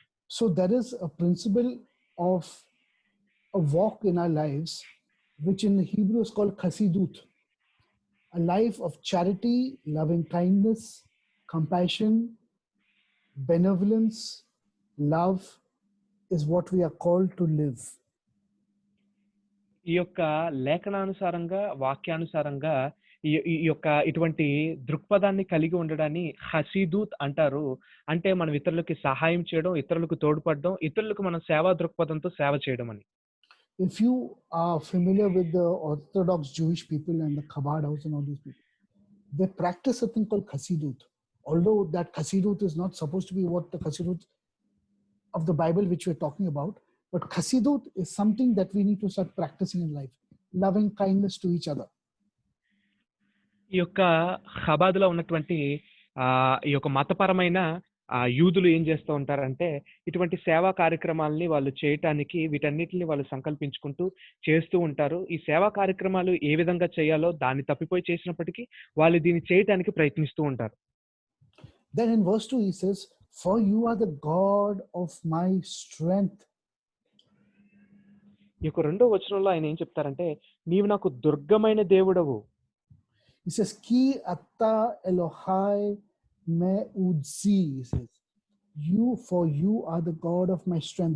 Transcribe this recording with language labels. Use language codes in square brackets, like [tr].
[en] So there is a principle of a walk in our lives, which in Hebrew is called chasidut, a life of charity, loving kindness, compassion, benevolence, love is what we are called to live. [te] ఈ యొక్క లేఖనానుసారంగా వాక్యానుసారంగా ఈ యొక్క ఇటువంటి దృక్పథాన్ని కలిగి ఉండడాన్ని హసీదూత్ అంటారు. అంటే మనం ఇతరులకి సహాయం చేయడం, ఇతరులకు తోడ్పడడం, ఇతరులకు మనం సేవా దృక్పథంతో సేవ చేయడం అని. [en] If you are familiar with the Orthodox Jewish people and the Chabad house and all these people, they practice a thing called Chassidut. Although that Chassidut is not supposed to be what the Chassidut of the Bible which we're talking about, but Chassidut is something that we need to start practicing in life, loving kindness to each other. [te] ఈ యొక్క హబాద్లో ఉన్నటువంటి ఈ యొక్క మతపరమైన యూదులు ఏం చేస్తూ ఉంటారంటే ఇటువంటి సేవా కార్యక్రమాలని వాళ్ళు చేయటానికి వీటన్నిటిని వాళ్ళు సంకల్పించుకుంటూ చేస్తూ ఉంటారు. ఈ సేవా కార్యక్రమాలు ఏ విధంగా చేయాలో దాన్ని తప్పిపోయి చేసినప్పటికీ వాళ్ళు దీన్ని చేయటానికి ప్రయత్నిస్తూ ఉంటారు. [en] Then in verse 2 he says, "For you are the God of my strength." [te] ఈ యొక్క రెండో వచనంలో ఆయన ఏం చెప్తారంటే నీవు నాకు దుర్గమైన దేవుడవు. [en] He says, [he] "Ki atta Elohai me'udzi." [en] He says, for you are the God of my strength.